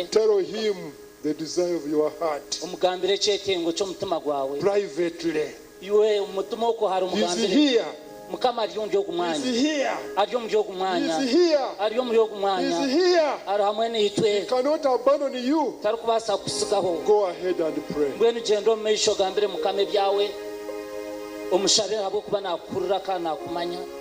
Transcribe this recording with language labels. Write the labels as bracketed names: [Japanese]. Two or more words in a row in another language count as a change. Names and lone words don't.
[English] Tell him the desire of your heart [Nyankole] omugambire ekyetengo ky'omutima gwawe [English] privately. [Nyankole] iwe omutima okwo hari [English] He's [Nyankole] omugambire [English] here. [Nyankole] mukama ari omuri ogu [English] He's [Nyankole] mwanya [English] here. [Nyankole] ari omuri ogu mwanya [English] He's here. [Nyankole] ari omuri ogu [English] He's [Nyankole] mwanya [English] here. [Nyankole] ari hamwe n'itwe [English] He cannot abandon you. [Nyankole] tarikubaasa kusigaho [English] Go ahead and pray. [Nyankole] mbwenu genda omu maisho ogambire mukama ebyawe omushabe habwokuba nakukurira kandi nakumanya